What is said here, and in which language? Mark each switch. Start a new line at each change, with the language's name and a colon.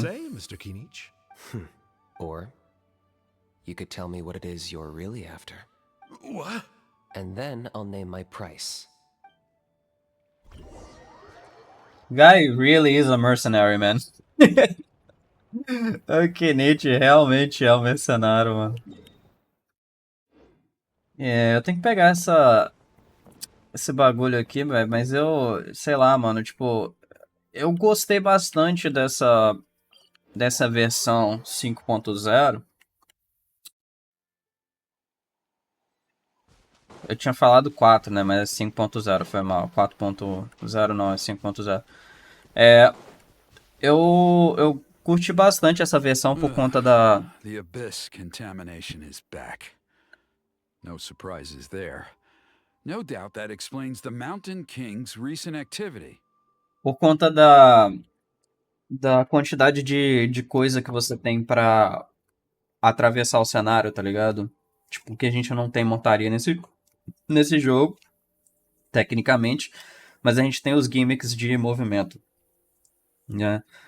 English: Say, Mr. Kinich? Or you could tell me what it is you're really after. What? And then I'll name my price. Guy really is a mercenary, man.
Portuguese: Ok, Nietzsche realmente é um mercenário, mano. É, eu tenho que pegar esse bagulho aqui, velho, mas eu, sei lá, mano, tipo, eu gostei bastante dessa versão 5.0. Eu tinha falado 4, né, mas é 5.0, foi mal. 4.0 não, é 5.0. Eu curti bastante essa versão por conta da
English: The abyss contamination is back. No surprises there. No doubt that explains the Mountain King's recent activity.
Portuguese: por conta da quantidade de coisa que você tem pra atravessar o cenário, tá ligado? Tipo, que a gente não tem montaria nesse jogo, tecnicamente, mas a gente tem os gimmicks de movimento, né?